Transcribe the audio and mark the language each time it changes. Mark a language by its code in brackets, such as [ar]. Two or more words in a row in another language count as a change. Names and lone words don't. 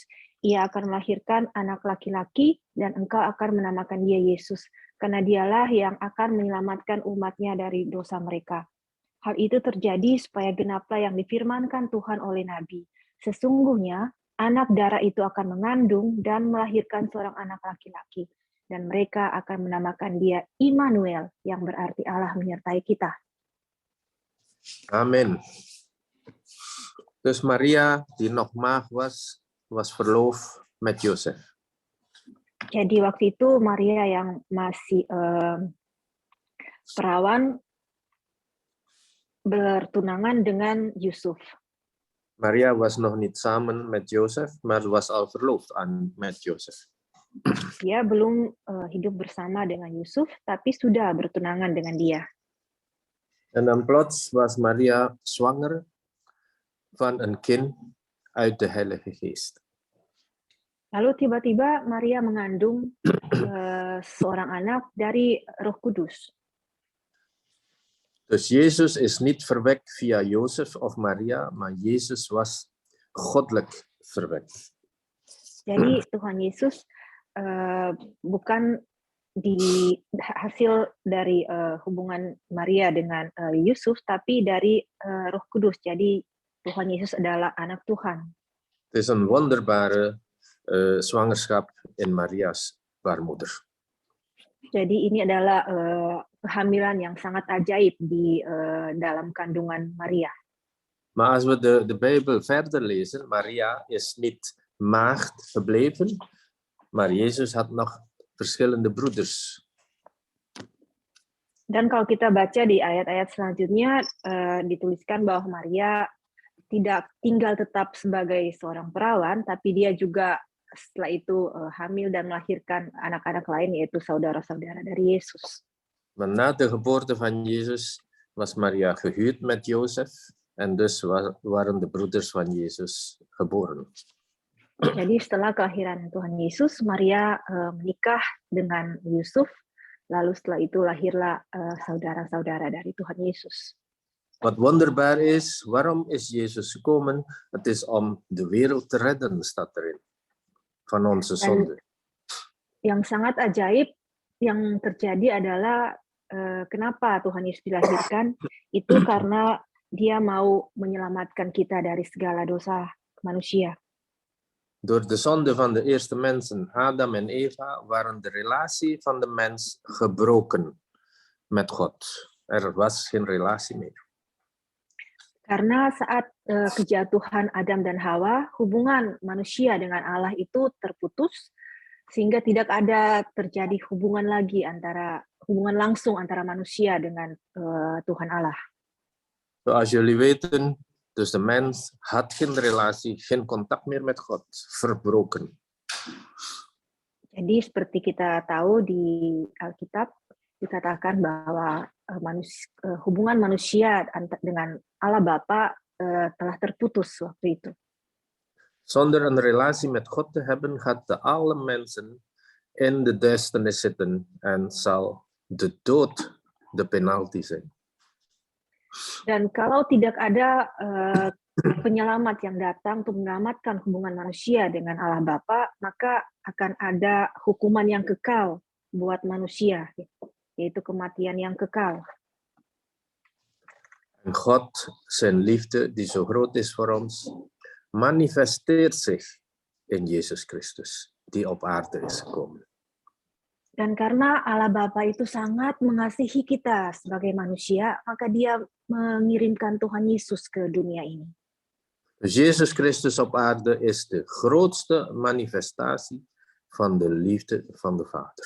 [id] Ia akan melahirkan anak laki-laki dan engkau akan menamakan dia Yesus, karena dialah yang akan menyelamatkan umatnya dari dosa mereka. Hal itu terjadi supaya genaplah yang difirmankan Tuhan oleh Nabi. Sesungguhnya, anak darah itu akan mengandung dan melahirkan seorang anak laki-laki, dan mereka akan menamakan dia Immanuel, yang berarti Allah menyertai kita. Amen. [nl] Dus Maria, die nog maag was verloofd met Jozef. [id] Jadi waktu itu Maria yang masih perawan bertunangan dengan Yusuf. [nl] Maria was nog niet samen met Jozef, maar was al verloofd met Jozef. [id] Dia belum hidup bersama dengan Yusuf, tapi sudah bertunangan dengan dia. [nl] En dan plots was Maria zwanger van een kind uit de Heilige Geest. [id] Lalu tiba-tiba Maria mengandung seorang anak dari Roh Kudus. [nl] Dus Jezus is niet verwekt via Jozef of Maria, maar Jezus was goddelijk verwekt. [id] Jadi Tuhan Yesus bukan hasil dari hubungan Maria dengan Yusuf, tapi dari Roh Kudus. Jadi Tuhan Yesus adalah anak Tuhan. [nl] Het is een wonderbare zwangerschap in Maria's baarmoeder. [id] Jadi ini adalah kehamilan yang sangat ajaib di dalam kandungan Maria. [nl] Maar als we de Bijbel verder lezen, Maria is niet maagd gebleven, maar Jezus had nog verschillende broeders. [id] Dan kalau kita baca di ayat-ayat selanjutnya, dituliskan bahwa Maria tidak tinggal tetap sebagai seorang perawan, tapi dia juga setelah itu hamil dan melahirkan anak-anak lain, yaitu saudara-saudara dari Yesus. [nl] Maar na de geboorte van Jezus was Maria gehuwd met Jozef en dus waren de broeders van Jezus geboren. [id] Jadi setelah kelahiran Tuhan Yesus, Maria menikah dengan Yusuf, lalu setelah itu lahirlah saudara-saudara dari Tuhan Yesus. [nl] Wat wonderbaar is, waarom is Jezus gekomen? Het is om de wereld te redden, staat erin, van onze zonde. [id] Yang sangat ajaib yang terjadi adalah kenapa Tuhan Yesus dilahirkan, itu karena dia mau menyelamatkan kita dari segala dosa manusia. [nl] Door de zonde van de eerste mensen, Adam en Eva, waren de relatie van de mens gebroken met God. Er was geen relatie meer. [id] Karena saat kejatuhan Adam dan Hawa, hubungan manusia dengan Allah itu terputus, sehingga tidak ada terjadi hubungan langsung antara manusia dengan Tuhan Allah. [nl] Zoals jullie weten, dus de mens had geen relatie, geen contact meer met God, verbroken. [id] Jadi seperti kita tahu di Alkitab dikatakan bahwa hubungan manusia dengan Allah Bapa telah terputus waktu itu. [nl] Zonder een relatie met God te hebben, gaat alle mensen in de duisternis zitten en zal de dood de penalty zijn. [id] Dan kalau tidak ada penyelamat yang datang untuk menyelamatkan hubungan manusia dengan Allah Bapa, maka akan ada hukuman yang kekal buat manusia, yaitu kematian yang kekal. [nl] En God, zijn liefde die zo groot is voor ons, manifesteert zich in Jezus Christus, die op aarde is gekomen. [id] Dan karena Allah Bapa itu sangat mengasihi kita sebagai manusia, maka Dia mengirimkan Tuhan Yesus ke dunia ini. [nl] Dus Jezus Christus op aarde is de grootste manifestatie van de liefde van de Vader.